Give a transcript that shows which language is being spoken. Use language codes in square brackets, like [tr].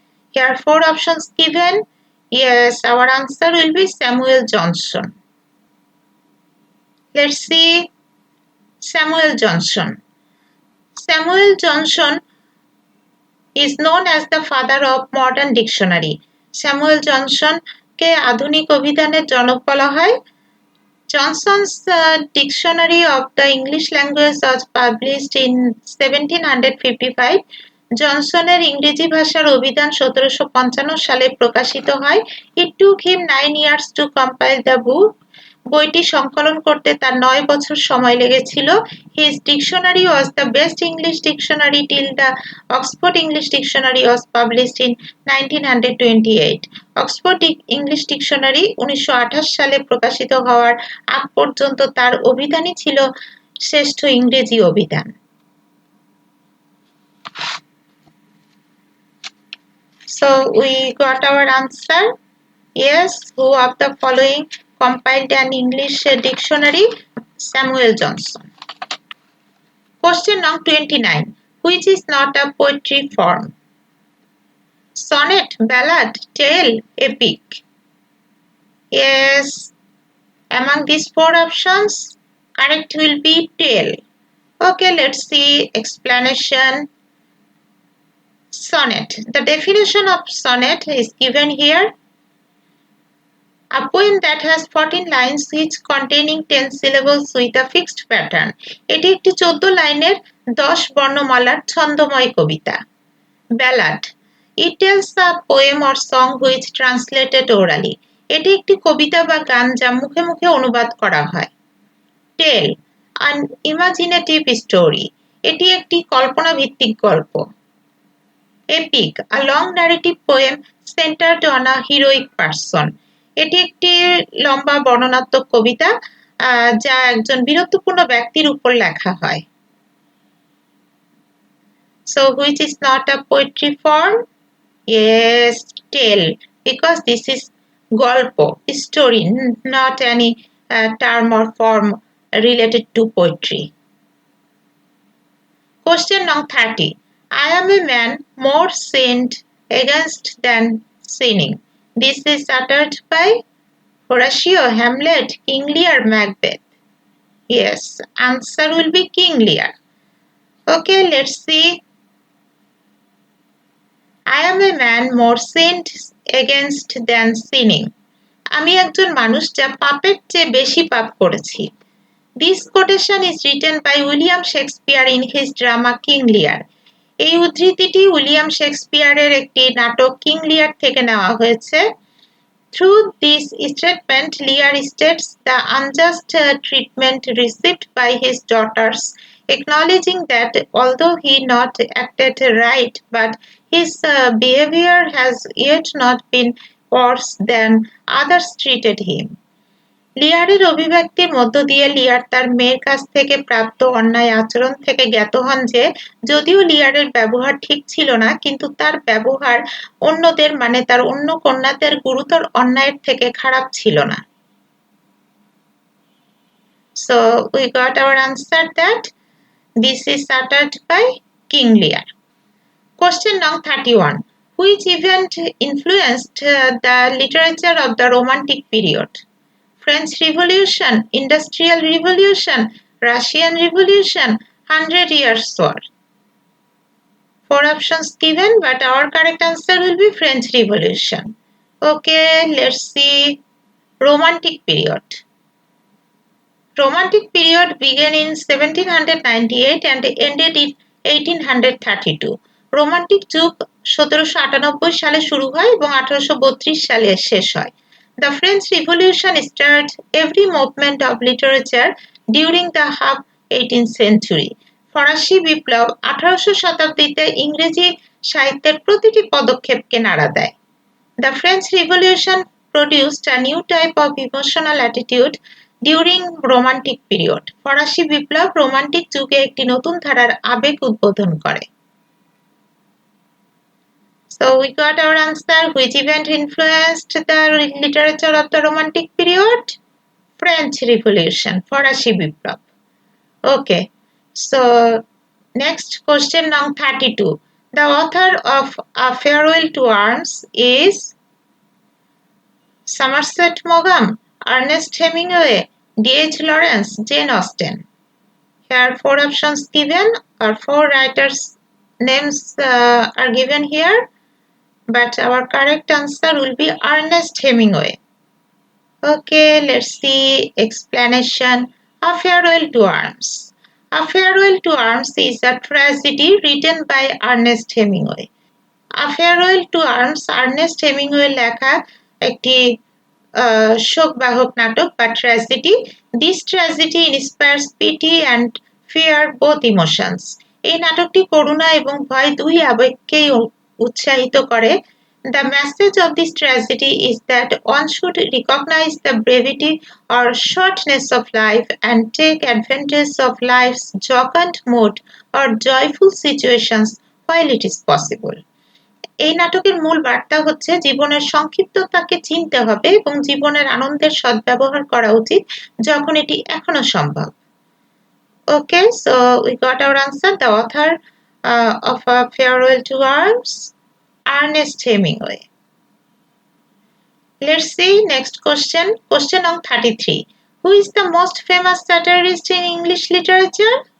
[en] Here are 4 options given. Yes, our answer will be Samuel Johnson. Let's see Samuel Johnson. Samuel Johnson is known as the father of modern dictionary. [bn] Samuel Johnson কে আধুনিক অভিধানের জনক বলা হয়। [en] Johnson's Dictionary of the English Language was published in 1755. [bn] জনসনের ইংরেজি ভাষার অভিধান 1755 সালে প্রকাশিত হয়। [en] It took him 9 years to compile the book. [bn] বইটি সংকলন করতে তার 9 বছর সময় লেগেছিল। [en] His dictionary was the best English dictionary till the Oxford English Dictionary was published in 1928. [bn] Oxford English Dictionary 1928 সালে প্রকাশিত হওয়ার আগ পর্যন্ত তার অভিধানই ছিল শ্রেষ্ঠ ইংরেজি অভিধান। [en] So we got our answer. Yes, who of the following compiled an English dictionary? Samuel Johnson. Question number 29. Which is not a poetry form? Sonnet, ballad, tale, epic. Yes, among these 4 options, correct will be tale. Okay, let's see explanation. Sonnet. The definition of sonnet is given here. A poem that has 14 lines which containing 10 syllables with a fixed pattern. [bn] এটি একটি 14 লাইনের 10 বর্ণমালার ছন্দময় কবিতা। Ballad. [en] It tells a poem or song which translated orally. [bn] এটি একটি কবিতা বা গান যা মুখে মুখে অনুবাদ করা হয়। টেল, [en] an imaginative story. [bn] এটি একটি কল্পনা ভিত্তিক গল্প। [en] Epic, a long narrative poem centered on a heroic person. [bn] এটি একটি লম্বা বর্ণনাত্মক কবিতা যা একজন বীরত্বপূর্ণ ব্যক্তির উপর লেখা হয়। [en] So which is not a poetry form? Yes, tale, because this is golpo, story, not any term or form related to poetry. Question number 30. I am a man more sinned against than sinning. This is uttered by Horatio, Hamlet, King Lear, Macbeth. Yes, answer will be King Lear. Okay, let's see. I am a man more sinned against than sinning. [bn] আমি একজন মানুষ যা পাপের চেয়ে বেশি পাপ করেছি। [en] This quotation is written by William Shakespeare in his drama King Lear. [bn] এই উদ্ধৃতিটি উইলিয়াম শেক্সপিয়ারের একটি নাটক কিং লিয়ার থেকে নেওয়া হয়েছে। [en] Through this statement, Lear states the unjust treatment received by his daughters, acknowledging that although he not acted right, but his behavior has yet not been worse than others treated him. [bn] লিয়ারের অভিব্যক্তির মধ্য দিয়ে লিয়ার তার মেয়ের কাছ থেকে প্রাপ্ত অন্যায় আচরণ থেকে জ্ঞাত হন যে যদিও লিয়ারের ব্যবহার ঠিক ছিল না, কিন্তু তার ব্যবহার অন্যদের মানে তার অন্য কন্যাদের গুরুতর অন্যায়ের থেকে খারাপ ছিল না। [en] So we got our answer that this is uttered by King Lear. Question number 31. Which event influenced the literature of the Romantic period? French Revolution, Industrial Revolution, Russian Revolution, 100 Years' War. 4 options given, but our correct answer will be French Revolution. Okay, let's see. Romantic period. Romantic period began in 1798 and ended in 1832. [bn] Romantic যুগ 1798 সালে শুরু হয় এবং 1832 সালে শেষ হয়। [en] The French Revolution stirred every movement of literature during the half 18th century. [bn] ফরাসি বিপ্লব 1800 শতাব্দীতে ইংরেজি সাহিত্যের প্রতিটি পদক্ষেপকে নাড়া দেয়। [en] The French Revolution produced a new type of emotional attitude during Romantic period. [bn] ফরাসি বিপ্লব রোমান্টিক যুগে একটি নতুন ধারার আবেগ উদ্বোধন করে। [en] So we got our answer. Which event influenced the literature of the Romantic period? French Revolution, [bn] ফরাসি বিপ্লব। [en] Okay, so next question number 32. The author of A Farewell to Arms is Somerset Maugham, Ernest Hemingway, D.H. Lawrence, Jane Austen. Here 4 options given or 4 writers' names are given here, but our correct answer will be Ernest Hemingway. Okay, let's see explanation. A Farewell to Arms. A Farewell to Arms is a tragedy written by Ernest Hemingway. [bn] A Farewell to Arms Ernest Hemingway লেখা একটি শোকবাহক নাটক বা tragedy. [en] This tragedy inspires pity and fear, both emotions. [bn] এই নাটকটি করুণা এবং ভয় দুই আবেগকেই উৎসাহিত করে। [en] The message of this tragedy is that one should recognize the brevity or shortness of life and take advantage of life's jocund mood or joyful situations while it is possible. [bn] এই নাটকের মূল বার্তা হচ্ছে জীবনের সংক্ষিপ্ততাকে চিনতে হবে এবং জীবনের আনন্দের সদ্ব্যবহার করা উচিত যখন এটি এখনো সম্ভব। [en] Okay, so we got our answer. The author of A Farewell to Arms, Ernest Hemingway. Let's see next question. Question number 33. Who is the most famous satirist in English literature?